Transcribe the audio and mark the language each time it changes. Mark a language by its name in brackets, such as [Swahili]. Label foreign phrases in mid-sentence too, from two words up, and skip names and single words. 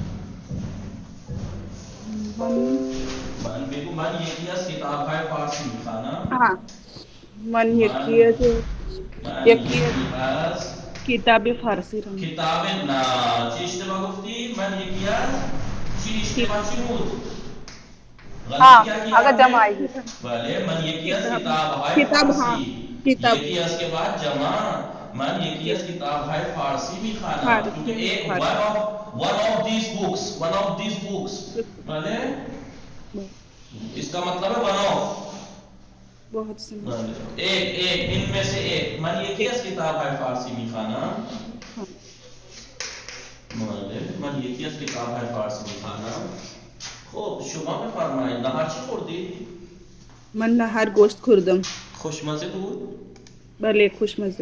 [Persian] من بگو من یکی از کتاب‌های فارسی میخوانم. من یکی از کتاب فارسی رو کتاب نه چی اشتباه گفتی؟ من یکی از چی اشتباه چی بود؟ [Hindi] हाँ अगर जमा आएगी [Persian] بله من یکی از کتاب‌های فارسی یکی از [Hindi] के बाद जमा [Persian] من یکی از کتاب‌های فارسی میخوانم [Hindi] क्योंकि एक [English] one of these books [Persian] بله [Hindi] इसका मतलब है [English] one of [Hindi] बहुत सिंपल एक इनमें से एक [Persian] من یکی از کتاب‌های فارسی میخوانم من یکی از کتاب‌های فارسی میخوانم. خب شما بفرمایید نهار چی خوردی؟ من نهار گوشت خوردم. خوشمزه بود؟ بله خوشمزه.